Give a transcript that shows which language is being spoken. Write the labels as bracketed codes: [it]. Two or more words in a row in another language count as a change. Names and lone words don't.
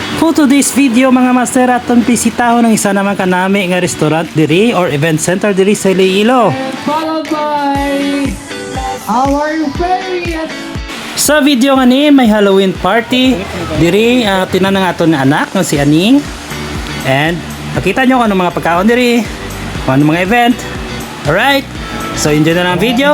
[en] For today's video [hil] mga master, atong bisitahon ng isa naman kanami nga restaurant diri or event center diri sa Iloilo. [en] Followed by our favorite. [hil] Sa video nga ni may Halloween party diri, tinan nga aton nga anak nga si Aning. And makita nyo kung ano mga pagkaon diri, kung ano mga event. Alright, so enjoy na lang ang video.